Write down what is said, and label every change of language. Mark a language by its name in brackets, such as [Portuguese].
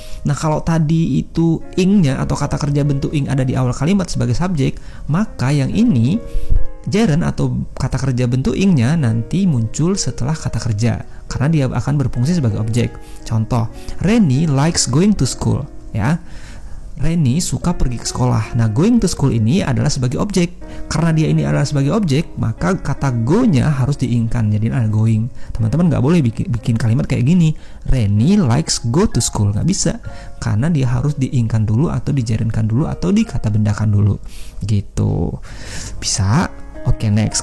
[Indonesian] Nah, kalau tadi itu ing-nya atau kata kerja bentuk ing ada di awal kalimat sebagai subjek, maka yang ini gerund atau kata kerja bentuk ing-nya nanti muncul setelah kata kerja karena dia akan berfungsi sebagai objek. [English] Contoh, Reni likes going to school, ya. [Indonesian] Reni suka pergi ke sekolah. Nah, [English] going to school [Indonesian] ini adalah sebagai objek. Karena dia ini adalah sebagai objek, maka kata go-nya harus diingkan. Jadi ada going. Teman-teman nggak boleh bikin kalimat kayak gini. [English] Reni likes go to school. [Indonesian] Nggak bisa. Karena dia harus diingkan dulu atau digerundkan dulu atau dikata bendakan dulu. Gitu. Bisa? Oke, next.